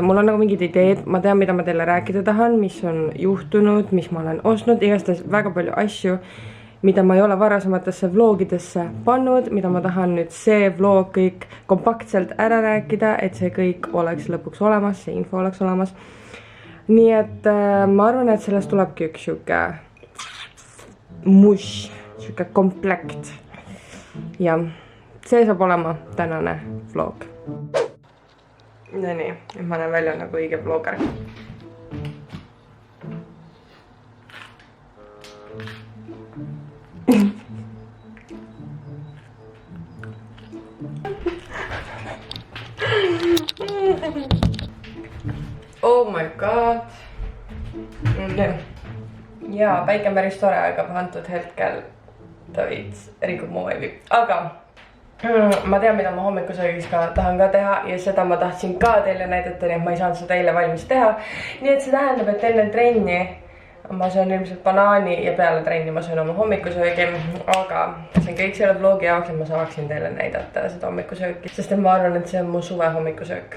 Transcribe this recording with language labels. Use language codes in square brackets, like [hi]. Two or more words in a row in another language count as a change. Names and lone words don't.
[et] Mul on nagu mingid ideed, ma tean, mida ma teile rääkida tahan, mis on juhtunud, mis ma olen ostnud, igastahes väga palju asju, mida ma ei ole varasematesse vlogidesse pannud, mida ma tahan nüüd see vlog kõik kompaktselt ära rääkida, et see kõik oleks lõpuks olemas, see info oleks olemas. Nii et ma arvan, et sellest tulebki üks siuke mush, siuke komplekt. Ja see saab olema tänane vlog. No nii, nüüd ma näen välja nagu õige vlogger. [en] Oh my god. [et] Ja päike on päris tore, aga antud hetkel ta veits rikub mu vaibi. Aga ma tean, mida ma hommikusöögis ka tahan ka teha ja seda ma tahtsin ka teile näidata, nii et ma ei saanud seda eile valmis teha. Nii et see tähendab, et enne trenni ma söön ilmselt banaani ja peale trenni ma söön oma hommikusöögi, aga see on kõik selle vlogi jaoks, et ma saaksin teile näidata seda hommikusööki, sest ma arvan, et see on mu suve hommikussöök.